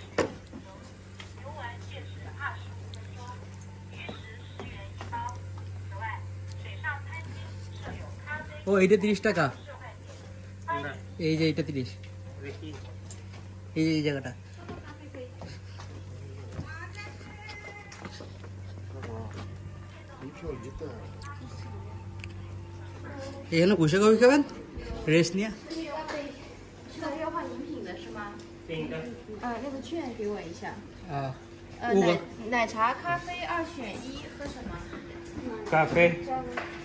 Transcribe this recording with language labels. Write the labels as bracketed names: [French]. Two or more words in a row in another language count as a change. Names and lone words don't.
[Bangla] ও এইটা 30 টাকা, এই যে এইটা 30, এই যে এই জায়গাটা। এখানে বসে কফি খাবেন রেস্ট নিয়ে। [Chinese] 那个券给我一下。 5个奶茶、咖啡2选1，喝什么？咖啡。